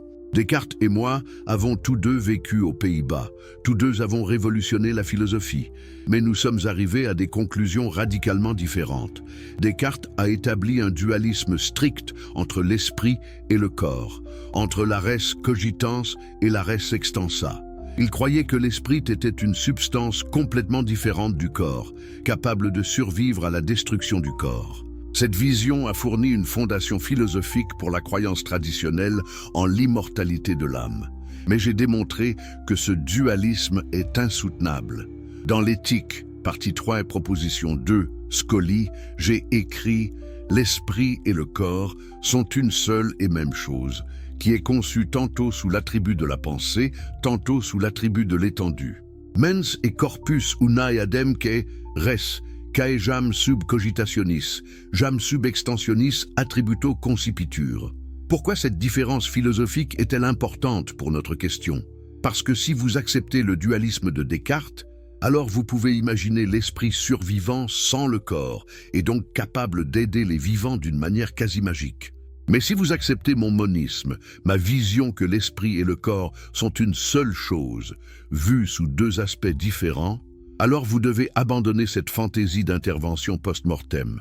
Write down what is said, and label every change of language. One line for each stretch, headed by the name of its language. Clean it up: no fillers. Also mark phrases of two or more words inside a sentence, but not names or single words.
French: Descartes et moi avons tous deux vécu aux Pays-Bas, tous deux avons révolutionné la philosophie, mais nous sommes arrivés à des conclusions radicalement différentes. Descartes a établi un dualisme strict entre l'esprit et le corps, entre la
Latin: res cogitans
French: et la
Latin: res extensa.
French: Il croyait que l'esprit était une substance complètement différente du corps, capable de survivre à la destruction du corps. Cette vision a fourni une fondation philosophique pour la croyance traditionnelle en l'immortalité de l'âme. Mais j'ai démontré que ce dualisme est insoutenable. Dans l'éthique, partie 3 et proposition 2, Scoli, j'ai écrit « L'esprit et le corps sont une seule et même chose, qui est conçue tantôt sous l'attribut de la pensée, tantôt sous l'attribut de l'étendue.
Latin: Mens et corpus unae ademque res, cae jam sub cogitationis, jam sub extensionis attributo concipitur.
French: » Pourquoi cette différence philosophique est-elle importante pour notre question? Parce que si vous acceptez le dualisme de Descartes, alors vous pouvez imaginer l'esprit survivant sans le corps et donc capable d'aider les vivants d'une manière quasi magique. Mais si vous acceptez mon monisme, ma vision que l'esprit et le corps sont une seule chose, vue sous deux aspects différents, alors vous devez abandonner cette fantaisie d'intervention post-mortem.